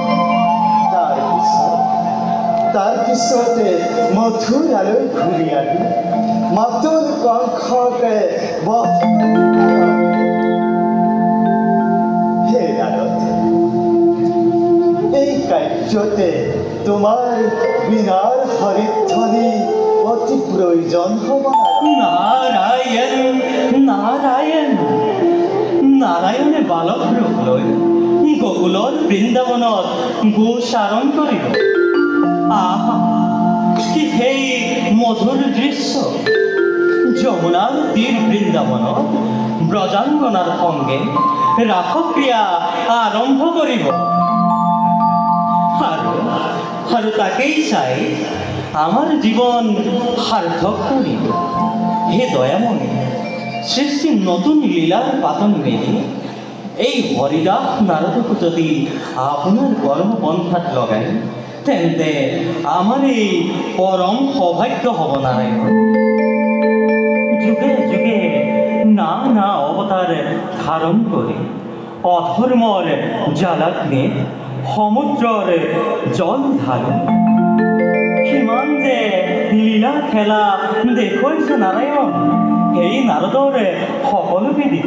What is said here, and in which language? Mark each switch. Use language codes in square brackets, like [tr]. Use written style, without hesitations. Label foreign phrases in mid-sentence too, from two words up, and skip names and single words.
[as] তাৰপিছতে মথুৰালৈ ঘূৰি আহি মাতুল কংসকে বধ হে নাৰদ, এই কাৰ্যতে তোমাৰ বিনাৰ হৰিধ্বনি অতি প্ৰয়োজন হ'ব। নারায়ণ নারায়ণ। নারায়ণে বালক ৰূপ লৈ গোকুলৰ বৃন্দাবনত গোচাৰণ কৰিব। আহা কি সেই মধুৰ দৃশ্য! যমুনার তীর বৃন্দাবনত ব্রজাঙ্গনার সঙ্গে রাসক্রিয়া আরম্ভ করিব। আর তাকেই চাই আমার জীবন সার্থক করিব। হে দয়ামণি, সৃষ্টি নতুন লীলার পাতন মেলে এই হরিদাস নারদক যদি আপনার কর্মপন্থাত লগাই, তেন্তে আমার এই পরম সৌভাগ্য হব। নারায়ণ যুগে যুগে নানা অবতার ধারণ করে অধর্মর জ্বালাগ্নে সমুদ্রর জল ধারণ কিমান যে লীলা খেলা দেখৈছ নারায়ণ, এই নারদর সকল বিদিত।